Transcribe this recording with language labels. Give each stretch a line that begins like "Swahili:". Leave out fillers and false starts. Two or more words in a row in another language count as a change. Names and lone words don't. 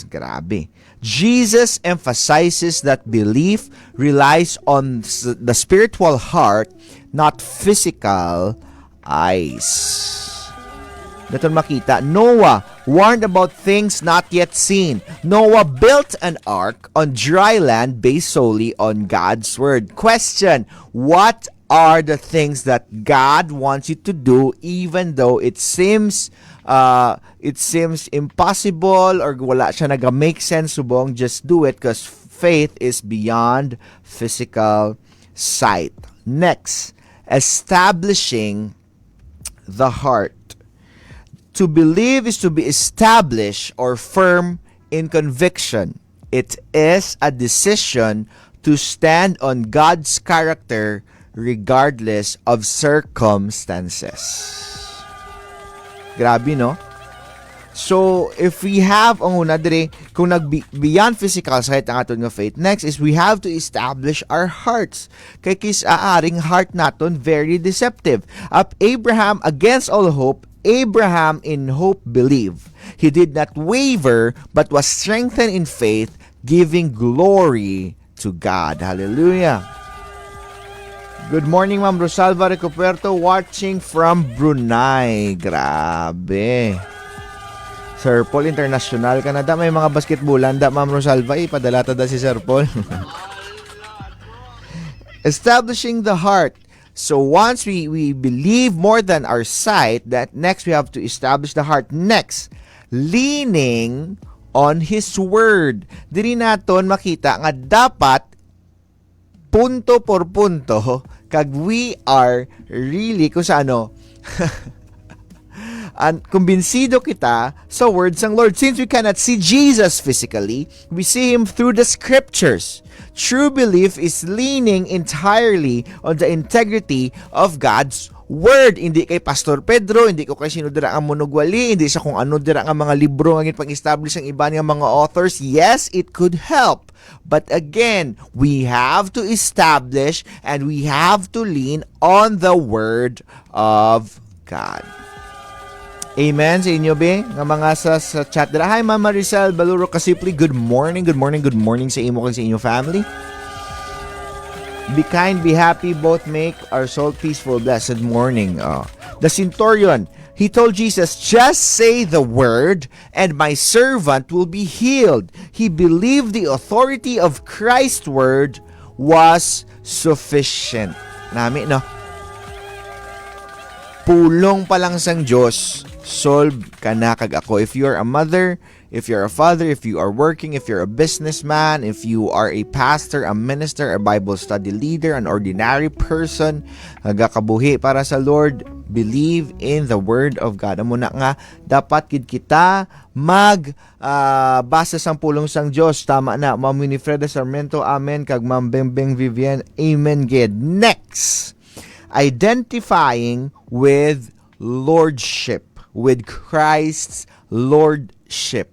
Hiligaynon: Grabe.
English: Jesus emphasizes that belief relies on the spiritual heart, not physical eyes.
Hiligaynon: Naton makita,
English: Noah warned about things not yet seen. Noah built an ark on dry land based solely on God's word. Question, what are the things that God wants you to do even though it seems impossible or
Hiligaynon: wala siya naga-make sense, subong
English: just do it because faith is beyond physical sight. Next, establishing the heart. To believe is to be established or firm in conviction. It is a decision to stand on God's character regardless of circumstances.
Hiligaynon: Grabe, no?
English: So, if we have,
Hiligaynon: ang una dire, kung
English: beyond physical sight
Hiligaynon: ang aton nga
English: faith, next is we have to establish our hearts.
Hiligaynon: Kay kis aaring heart naton
English: very deceptive. Abraham, against all hope, Abraham in hope believed. He did not waver, but was strengthened in faith, giving glory to God. Hallelujah. Good morning, Ma'am Rosalva Recuperto, watching from Brunei. Grabe.
Hiligaynon: Sir Paul, international ka na da. May mga basketballan da, Ma'am Rosalva. Padala ta da si Sir Paul.
English: Establishing the heart. So once we believe more than our sight, that next we have to establish the heart. Next, leaning on His Word.
Hiligaynon: Diri naton makita nga dapat punto por punto kag
English: we are really
Hiligaynon: kung sa ano kumbinsido kita sa words ng Lord.
English: Since we cannot see Jesus physically, we see Him through the Scriptures. True belief is leaning entirely on the integrity of God's Word.
Hiligaynon: Hindi kay Pastor Pedro, hindi ko kay sino dira ang munugwali, hindi sa kung ano dira ang mga libro ang pang-establish ang iba nga mga authors.
English: Yes, it could help. But again, we have to establish and we have to lean on the Word of God.
Hiligaynon: Amen sa inyo, be? Nga mga sa chat dira.
English: Hi, Mama Maricel Baluro Kasipli. Good morning
Hiligaynon: sa imo kag sa inyo
English: family. Be kind, be happy, both make our soul peaceful. Blessed morning. The centurion, he told Jesus, just say the word and my servant will be healed. He believed the authority of Christ's word was sufficient.
Hiligaynon: Nami, no? Pulong pa lang sang Diyos, solve ka na kag ako.
English: If you're a mother, if you're a father, if you are working, if you're a businessman, if you are a pastor, a minister, a Bible study leader, an ordinary person,
Hiligaynon: nagakabuhi para sa
English: Lord, believe in the Word of God.
Hiligaynon: Amo na nga, dapat kita basa sang pulong sang Diyos. Tama na, Ma'am Winifreda Sarmiento, amen, kag Ma'am Bembeng Vivian, amen, gid.
English: Next, identifying with Lordship, with Christ's Lordship.